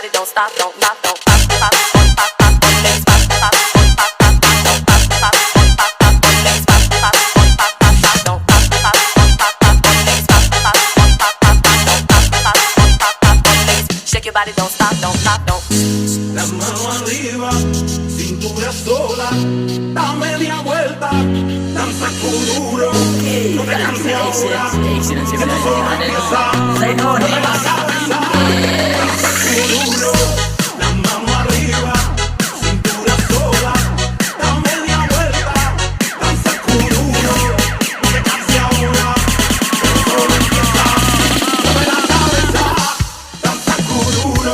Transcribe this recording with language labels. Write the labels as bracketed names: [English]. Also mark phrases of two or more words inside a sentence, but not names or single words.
[English] stop, don't stop, don't pop, pop, pop, pop, pop, pop, legs, pop, pop, pop, pop, pop, pop, don't pop, pop, pop, pop, pop, legs, pop, pop, pop, pop, pop, pop, don't pop, pop, pop, pop, pop, legs, pop, pop, pop, pop, pop, pop, don't pop, pop, pop, pop, pop, legs. Shake your body, don't stop, don't stop, don't. [Spanish] Las manos arriba, cintura sola, da media vuelta, danza duro, no te canses ahora, que tú solo empiezas, mueve la cabeza, danza duro, las manos arriba, cintura sola, da media vuelta, danza duro, no te canses ahora, que tú solo empiezas, mueve la cabeza, danza duro.